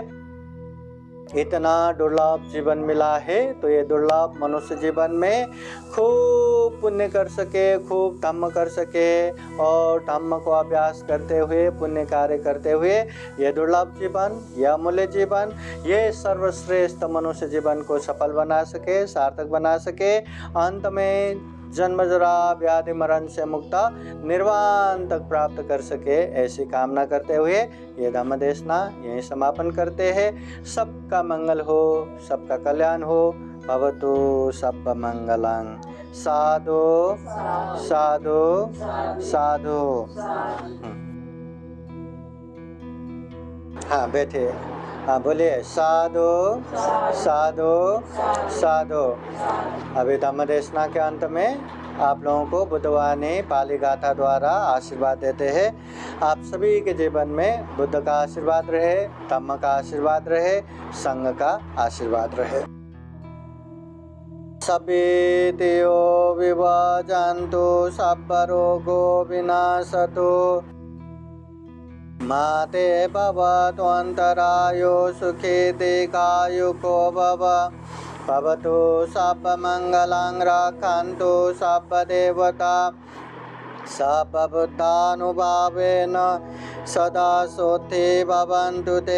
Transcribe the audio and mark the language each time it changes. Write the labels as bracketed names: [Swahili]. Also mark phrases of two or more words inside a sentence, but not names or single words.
[Hindi] इतना दुर्लभ जीवन मिला है, तो ये दुर्लभ मनुष्य जीवन में खूब पुण्य कर सके, खूब धम्म कर सके, और धम्म को अभ्यास करते हुए, पुण्य कार्य करते हुए, ये दुर्लभ जीवन, यह अमूल्य जीवन, ये सर्वश्रेष्ठ मनुष्य जीवन को सफल बना सके, सार्थक बना सके। अंत में जन्म जरा व्याधि मरण से मुक्त निर्वाण तक प्राप्त कर सके, ऐसी कामना करते हुए ये धम्म देशना यहीं समापन करते हैं। सबका मंगल हो, सबका कल्याण हो। [Pali] भवतु सब मंगलं। साधु साधु साधु। [Hindi] हाँ बैठे, हाँ बोलिए साधु साधु साधु। अभी धम्म देशना के अंत में आप लोगों को बुद्धवाणी पाली गाथा द्वारा आशीर्वाद देते हैं। आप सभी के जीवन में बुद्ध का आशीर्वाद रहे, धम्म का आशीर्वाद रहे, संघ का आशीर्वाद रहे। [Pali] सभेतियो विभजन्तु सर्वरोगो विनाशतु माते भवतु अन्तरायो सुखे दीर्घायुको भव। भवतु सर्वमङ्गलं रक्षन्तु सर्वदेवता सर्वबुद्धानुभावेन सदा सोत्थे भवन्तु ते।